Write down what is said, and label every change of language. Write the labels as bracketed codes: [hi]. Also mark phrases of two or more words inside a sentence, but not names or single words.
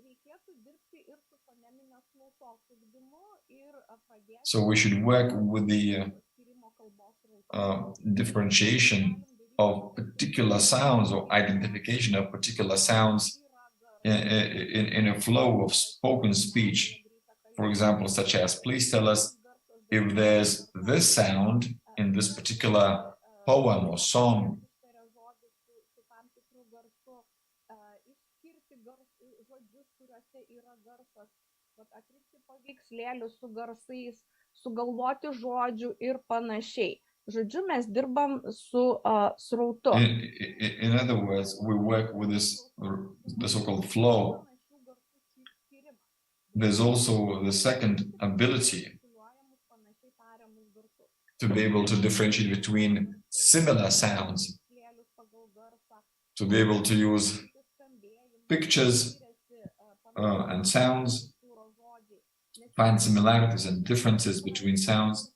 [en] So we should work with the differentiation of particular sounds or identification of particular sounds in a flow of spoken speech. For example, such as, please tell us if there's this sound in this particular poem or song. [lt] Sugalvoti žodžių ir panašiai. Žodžiu, mes dirbam su srautu. [en] In other words, we work with the so-called flow. There's also the second ability to be able to differentiate between similar sounds, to be able to use pictures and sounds, find similarities and differences between sounds.